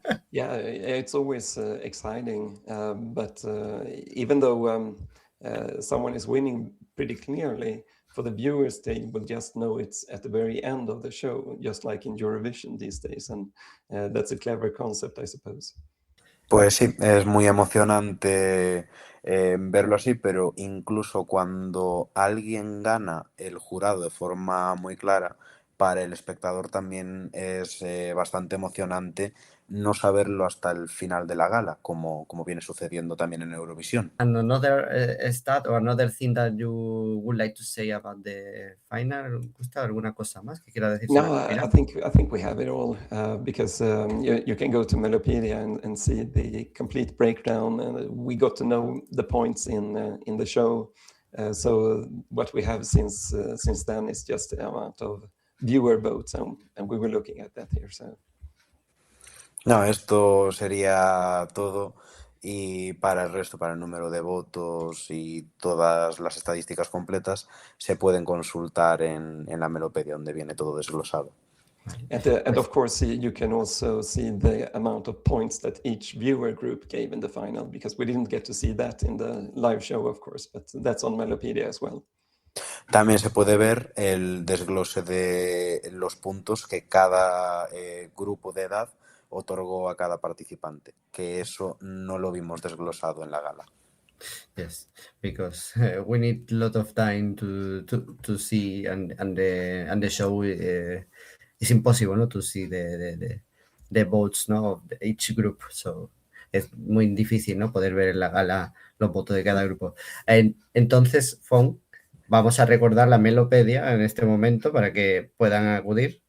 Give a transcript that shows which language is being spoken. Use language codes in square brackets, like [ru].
[en] Yeah, it's always exciting, but even though someone is winning pretty clearly, for the viewers, they will just know it's at the very end of the show, just like in Eurovision these days, and that's a clever concept, I suppose. [es] Pues sí, es muy emocionante verlo así, pero incluso cuando alguien gana, el jurado de forma muy clara, para el espectador también es bastante emocionante no saberlo hasta el final de la gala, como viene sucediendo también en Eurovisión. [en] And another stat or another thing that you would like to say about the final, Gustav, [es] ¿alguna cosa más que quiera decir sobre No, el final? [en] I think we have it all because you can go to Mellopedia and see the complete breakdown, and we got to know the points in the show. So what we have since then is just the amount of viewer votes, and we were looking at that here. So. [es] No, esto sería todo. Y para el resto, para el número de votos y todas las estadísticas completas, se pueden consultar en la Mellopedia, donde viene todo desglosado. [en] And of course, you can also see the amount of points that each viewer group gave in the final, because we didn't get to see that in the live show, of course, but that's on Mellopedia as well. [es] También se puede ver el desglose de los puntos que cada grupo de edad otorgó a cada participante, que eso no lo vimos desglosado en la gala. [en] Yes, because we need a lot of time to see and the show it's impossible, no, to see the votes, no, of each group. [es] So es muy difícil, no, poder ver en la gala los votos de cada grupo. Entonces, Fon, vamos a recordar la Mellopedia en este momento para que puedan acudir.